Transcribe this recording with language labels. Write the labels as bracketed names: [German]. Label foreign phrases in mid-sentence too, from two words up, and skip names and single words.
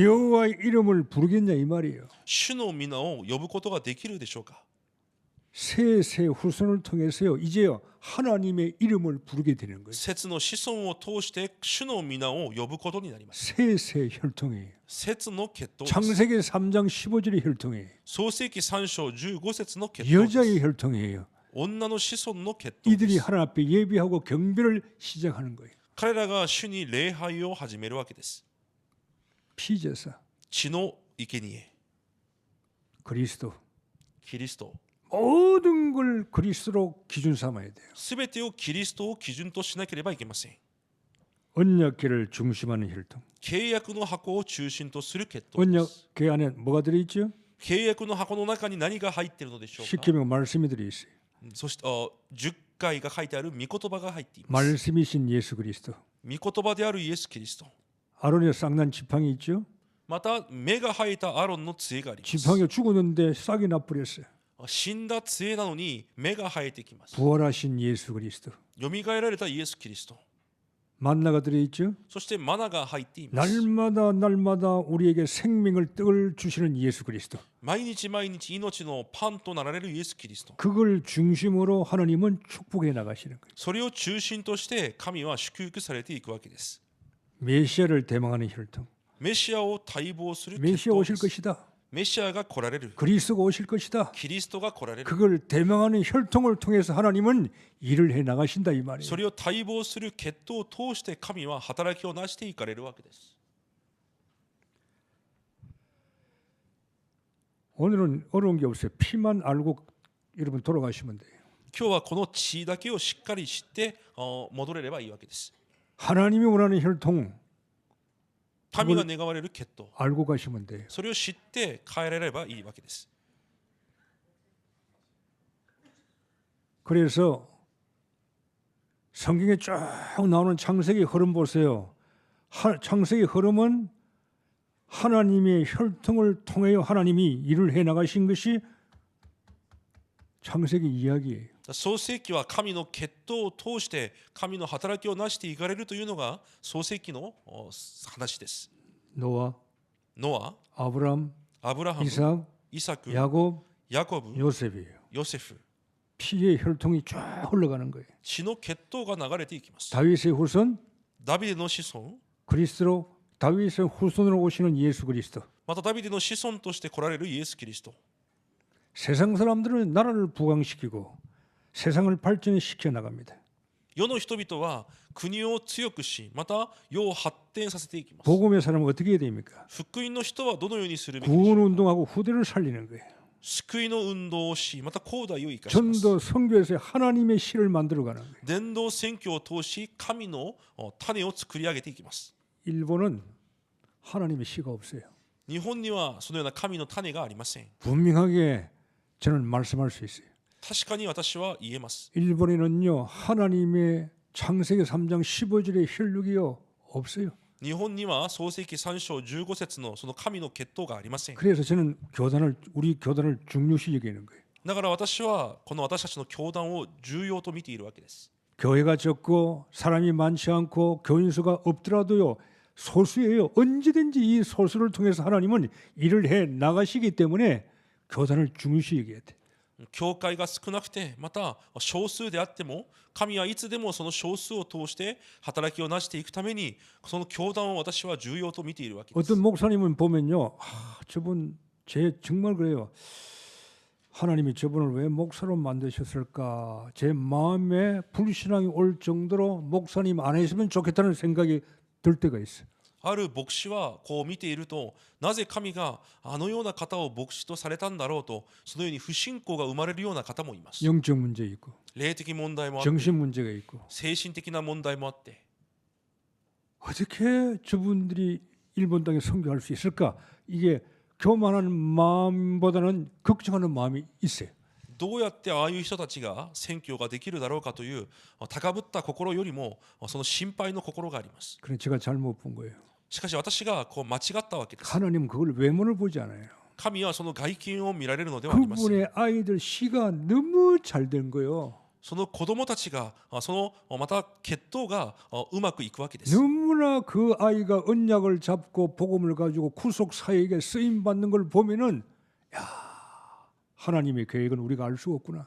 [Korean] 여호와의 이름을 부르겠냐 이 말이에요. [Japanese] 主の皆を呼ぶことができるでしょうか。 [Korean] 세 후손을 통해서요 이제요 하나님의 이름을 부르게 되는 거예요. [Japanese] 節の子孫を通して主の皆を呼ぶことになります。 [Korean] 세 혈통이에요. [Japanese] 節の血統です。 [Korean] 창세기 3장 15절의 혈통이에요. [Japanese] 創世記3章15節の血統です。 [Korean] 여자의 혈통이에요. [Japanese] 女の子孫の血統で [Korean] 이들이 [Japanese] す。 [Korean] 하나님 앞에 예비하고 경배를 시작하는 거예요. [Japanese] 彼らが主に礼拝を始めるわけです。 [Korean] 피제사, [Japanese] 血の生贄、 [Korean] 그리스도 [Japanese] キリスト、 [Korean] 모든 걸 그리스도로 기준 삼아야 돼요. [Japanese] すべてをキリストを基準としなければいけません。 [Korean] 언약궤를 중심하는 혈통. [Japanese] 契約の箱を中心とする血統です。 [Korean] 언약궤 안에 뭐가 들어있죠? [Japanese] 契約の箱の中に何が入っているのでしょうか。 [Korean] 십계명 말씀이 들어있어요. [Japanese] そして10回が書いてある御言葉が入っています。 [Korean] 말씀이신 예수 그리스도. [Japanese] 御言葉であるイエス・キリスト。 [Korean] 아론의 쌍난 지팡이 있죠? [Japanese] また目が生えたアロンの杖があります。 [Korean] 지팡이가 죽었는데 싹이 나버렸어요. [Japanese] 死んだ杖なのに目が生えてきます。 [Korean] 부활하신 예수 그리스도. [Japanese] よみがえられたイエス・キリスト。 [Korean] 만나가 들어있죠? [Japanese] そしてマナが入っています。 [Korean] 날마다 우리에게 생명을 떡을 주시는 예수 그리스도. [Japanese] 毎日毎日命のパンとなられるイエス・キリスト。 [Korean] 그걸 중심으로 하나님은 축복해 나가시는 거예요. [Japanese] それを中心として神は祝福されていくわけです。 [Korean] 메시아를 대망하는 혈통. [Japanese] メシアを待望する血 [Korean] 메시아 [Japanese] 統 [Korean] 오실 [Japanese] です。 [Korean] 것이다. [Japanese] メシアが来られる。 [Korean] 그리스도가 오실 것이다. [Japanese] キリストが来られる。 [Korean] 그걸 대망하는 혈통을 통해서 하나님은 일을 해 나가신다 이 [Japanese] そ [Korean] 말이에요. [Japanese] れを待望する血統を通して神は働きをなしていかれるわけです。 [Korean] 오늘은 어려운 게 없어요. 피만 알고 여러분 돌아가시면 돼요. [Japanese] 今日はこの血だけをしっかり知って戻れればいいわけです。 [Korean] 하나님이 원하는 혈통 [Japanese] 神が願われる血統、 [Korean] 알고 가시면 돼요. [Japanese] それを知って変えられればいいわけです。 [Korean] 그래서 성경에 쭉 나오는 창세기 흐름 보세요. 창세기 흐름은 하나님의 혈통을 통하여 하나님이 일을 해 나가신 것이 창세기 이야기예요. [Japanese] 創世記は神の血統を通して神の働きをなしていかれるというのが創世記の話です。 [Korean] 노아, [Japanese] ノア、 [Korean] 아브람, [Japanese] アブラハム、 [Korean] 이삭, [Japanese] イサク、 [Korean] 야곱, [Japanese] ヤコブ、 [Korean] 요셉이에요. [Japanese] ヨセフ、 [Korean] 피의 혈통이 쭉 흘러가는 거예요. [Japanese] 血の血統が流れていきます。 [Korean] 다윗의 후손, [Japanese] ダビデの子孫、 [Korean] 그리스도로 다윗의 후손으로 오시는 예수 그리스도. [Japanese] またダビデの子孫として来られるイエス・キリスト。 [Korean] 세상 사람들은 나라를 부강시키고 세상을 발전시켜 나갑니다. [Japanese] 世の人々は国を強くし、また世を発展させていきます。 [Korean] 복음의 사람은 어떻게 해야 됩니까? [Japanese] 福音の人はどのようにするべきでしょう。 [Korean] 구원 운동하고 후대를 살리는 거예요. [Japanese] 救いの運動をし、また後代を生かします。 [Korean] 전도 선교에서 하나님의 씨를 만들어 가는 거예요. [Japanese] 伝道宣教を通し神の種を作り上げていきます。 [Korean] 일본은 하나님의 씨가 없어요. [Japanese] 日本にはそのような神の種がありません。 [Korean] 분명하게 저는 말씀할 수 있어요. [Japanese] 確かに私は言えます。 [Korean] 일본에는요 하나님의 창세기 3장 15절의 혈육이요 없어요. [Japanese] 日本には創世記3章15節のその神の血統がありません。 [Korean] 그래서 저는 우리 교단을 중요시 여기는 거예요. [Japanese] だから私はこの私たちの教団を重要と見ているわけです。 [Korean] 교회가 적고 사람이 많지 않고 교인 수가 없더라도요 소수예요. 언제든지 이 소수를 통해서 하나님은 일을 해 나가시기 때문에 교단을 중요시 여겨야 돼. [Japanese] 教会が少なくてまた少数であっても神はいつでもその少数を通して働きをなしていくためにその教団を私は重要と見ているわけです。 [Korean] 어떤 목사님은 보면요, 저분 정말 그래요. 하나님이 저분을 왜 목사로 만드셨을까? 제 마음에 불신앙이 올 정도로 목사님 안 했으면 좋겠다는 생각이 들 때가 있어요. [Japanese] ある牧師はこう見ていると、なぜ神があのような方を牧師とされたんだろうと、そのように不信仰が生まれるような方もいます。 [Korean] 영적 문제 있고 [Japanese] 霊的問題もあって、 [Korean] 정신 문제가 있고 [Japanese] 精神的な問題もあって、 [Korean] 어떻게 저분들이 일본 땅에 선교할 수 있을까? 이게 교만한 마음보다는 걱정하는 마음이 있어요. [Japanese] どうやってああいう人たちが宣教ができるだろうかという高ぶった心よりもその心配の心があります。 [Korean] 그래 제가 잘못 본 거예요. [Japanese] しかし私がこう間違ったわけです。 [Korean] 하나님은 그걸 외모를 보지 않아요. [Japanese] 神はその外見を見られるのではありません。 [Korean] 그분의 아이들 씨가 너무 잘 된 거예요. [Japanese] その子供たちがそのまた血統がうまくいくわけです。 [Korean] 너무나 그 아이가 언약을 잡고 복음을 가지고 구속 사역에 쓰임 받는 걸 보면은 야 하나님의 계획은 우리가 알 수 없구나.